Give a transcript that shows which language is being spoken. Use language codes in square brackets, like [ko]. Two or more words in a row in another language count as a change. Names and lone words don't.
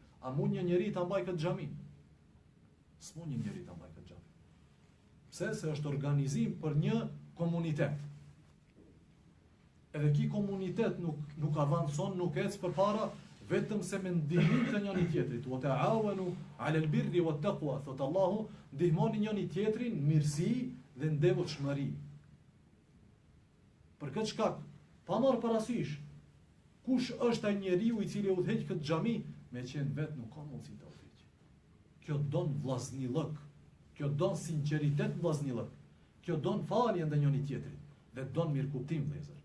[sq] A mund një njeri ta mbaj këtë xhami? S'mund një njeri ta mbaj këtë xhami. Pse? Se është organizim për një komunitet. Edhe ky komunitet nuk avancon, nuk ec përpara vetëm se me ndihmim të njëri tjetrit. [ar] وتعاونوا على البر والتقوى. [sq] Thot Allahu, ndihmoni njëri tjetrin në mirësi dhe në devotshmëri. Për këtë shkak, pa marrë parasysh kush është ai njeriu I cili udhëheq këtë xhami, me qenë vet nuk ka mundësi ta udhëheq. Kjo don vllaznillëk, kjo don sinqeritet vllaznillëk, kjo don falje ndaj njëri tjetrit dhe don mirëkuptim vëllezër.